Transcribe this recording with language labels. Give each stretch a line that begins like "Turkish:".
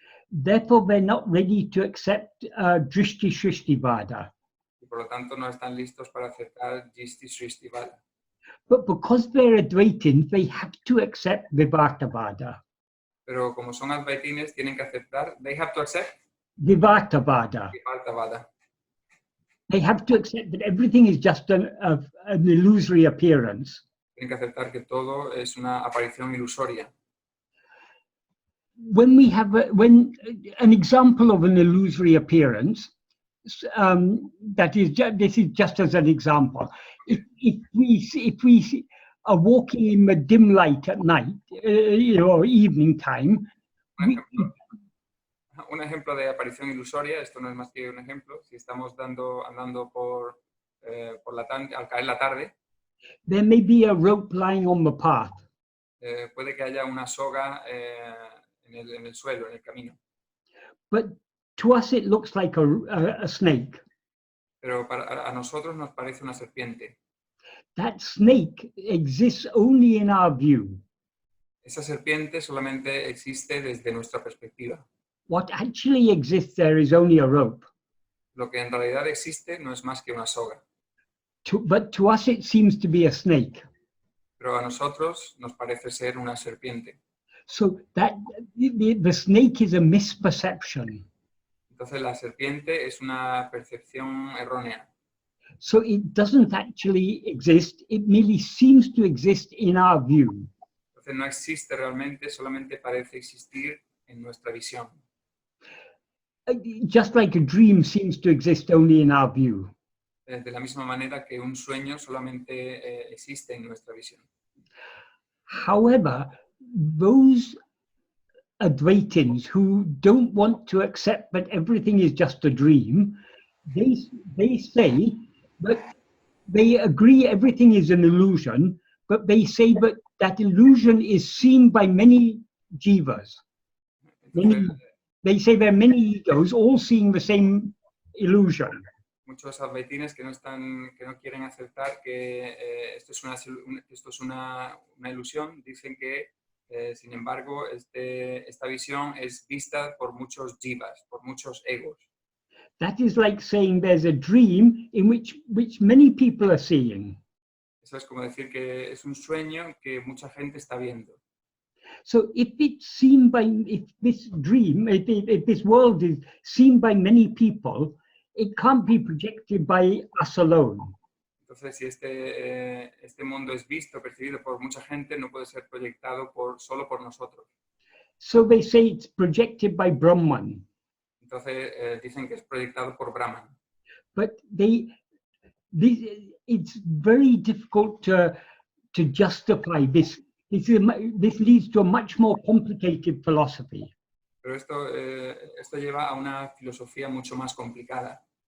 English: Therefore, they're not ready to accept drishti-shrishti vāda.
Spanish: Y por lo tanto no están listos para aceptar drishti-shrishti vāda.
English: But because they're Advaitins, they have to accept vivarta vāda.
Spanish: Pero como son Advaitines, tienen que aceptar,
English: they have to accept
Spanish: Vivarta vāda. vivarta vāda.
English: They have to accept that everything is just an illusory appearance.
Spanish: Tienen que aceptar que todo es una aparición ilusoria.
English: When an example of an illusory appearance, this is just as an example. If we are walking in the dim light at night, or evening time,
Spanish: Un ejemplo de aparición ilusoria, esto no es más que un ejemplo, si estamos andando por al caer la tarde,
English: there may be a rope lying on the path.
Spanish: Puede que haya una soga en el suelo, en el camino.
English: But to us it looks like a snake.
Spanish: Pero a nosotros nos parece una serpiente.
English: That snake exists only in our view.
Spanish: Esa serpiente solamente existe desde nuestra perspectiva.
English: What actually exists there is only a rope.
Spanish: Lo que en realidad existe no es más que una soga.
English: But to us it seems to be a snake.
Spanish: Pero a nosotros nos parece ser una serpiente.
English: So that the snake is a misperception.
Spanish: Entonces la serpiente es una percepción errónea.
English: So it doesn't actually exist, it merely seems to exist in our view.
Spanish: Entonces no existe realmente, solamente parece existir en nuestra visión.
English: Just like a dream seems to exist only in our view.
Spanish: De la misma manera que un sueño solamente existe en nuestra visión.
English: However, those Advaitins who don't want to accept that everything is just a dream, they say that they agree everything is an illusion, but they say that illusion is seen by many jivas. They say there are many egos all seeing the same illusion.
Spanish: Muchos advaitines que no quieren aceptar que esto es una ilusión, dicen que, sin embargo, esta visión es vista por muchos jivas, por muchos egos.
English: That is like saying there's a dream in which many people are seeing.
Spanish: Eso es como decir que es un sueño que mucha gente está viendo.
English: So if this dream, if this world is seen by many people, it can't be projected by us alone.
Spanish: Entonces, si este mundo es visto, percibido por mucha gente, no puede ser proyectado solo por nosotros.
English: So they say it's projected by Brahman.
Spanish: Entonces, dicen que es proyectado por Brahman.
English: But it's very difficult to justify this. This leads to a much more complicated philosophy.
Spanish: Pero esto lleva a una filosofía mucho más complicada.